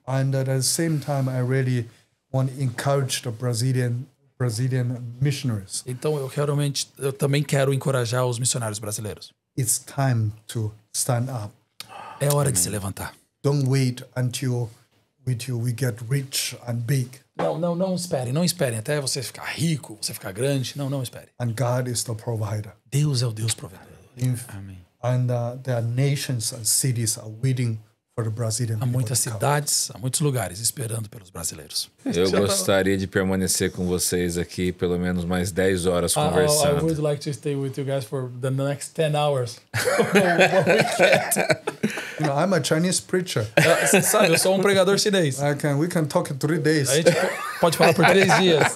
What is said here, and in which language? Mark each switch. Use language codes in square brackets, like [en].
[en] And at the same time, I really want to encourage the Brazilian missionaries. [pt] Então eu também quero encorajar os missionários brasileiros. [en] It's time to stand up. [pt] É hora de se levantar. [en] Don't wait until we get rich and big. [pt] Não esperem até você ficar rico, você ficar grande. Não espere. [en] And God is the provider. [pt] Deus é o Deus provedor. Amém. [en] And there are nations and cities are waiting for the Brazilian people. [pt] Há muitas cidades, há muitos lugares esperando pelos brasileiros. Eu gostaria de permanecer com vocês aqui pelo menos mais 10 horas conversando. [en] I would like to stay with you guys for the next 10 hours. You know, I'm a Chinese preacher. [pt] Sabe, eu sou pregador chinês. [en] We can talk in 3 days. [pt] A gente pode falar por 3 dias.